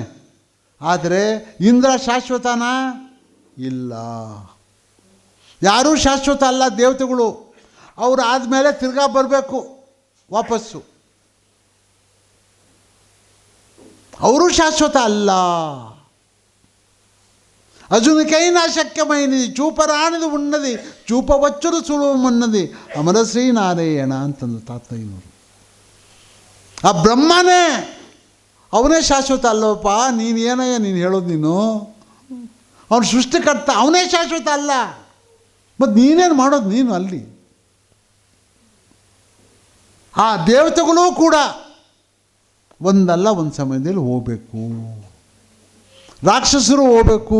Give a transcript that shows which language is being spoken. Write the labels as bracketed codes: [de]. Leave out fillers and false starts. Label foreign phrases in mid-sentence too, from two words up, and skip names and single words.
[kn] ಆದರೆ ಇಂದ್ರ ಶಾಶ್ವತನ ಇಲ್ಲ. ಯಾರೂ ಶಾಶ್ವತ ಅಲ್ಲ ದೇವತೆಗಳು. ಅವರು ಆದಮೇಲೆ ತಿರ್ಗಾ ಬರಬೇಕು ವಾಪಸ್ಸು. ಅವರು ಶಾಶ್ವತ ಅಲ್ಲ. [te] అజునికైనా శక్యమైనది చూపరానిది ఉన్నది చూపవచ్చును సులువమున్నది అమరశ్రీ నారాయణ [kn] ಅಂತಂದು ತಾತಯ್ಯನವರು. ಆ ಬ್ರಹ್ಮನೇ, ಅವನೇ ಶಾಶ್ವತ ಅಲ್ಲವಪ್ಪ. ನೀನು ಏನಯ್ಯ ನೀನು ಹೇಳೋದು? ಅವನು ಸೃಷ್ಟಿಕರ್ತ, ಅವನೇ ಶಾಶ್ವತ ಅಲ್ಲ. ಮತ್ತು ನೀನೇನು ಮಾಡೋದು ನೀನು ಅಲ್ಲಿ? ಆ ದೇವತೆಗಳೂ ಕೂಡ ಒಂದಲ್ಲ ಒಂದು ಸಮಯದಲ್ಲಿ ಹೋಗಬೇಕು, ರಾಕ್ಷಸರು ಹೋಗಬೇಕು.